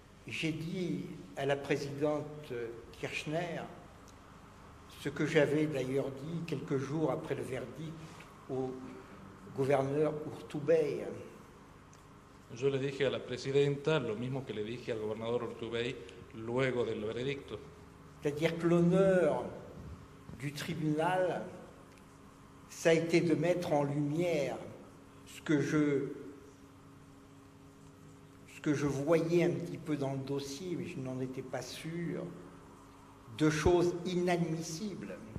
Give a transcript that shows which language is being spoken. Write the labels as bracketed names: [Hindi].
[French] j'ai dit à la présidente Kirchner ce que j'avais d'ailleurs dit quelques jours après le verdict au gouverneur Urtubey. [Spanish] Yo le dije a la presidenta lo mismo que le dije al gobernador Urtubey luego del veredicto. [French] C'est-à-dire que l'honneur du tribunal, ça a été de mettre en lumière ce que je voyais un petit peu dans le dossier, mais je n'en étais pas sûr, de choses inadmissibles.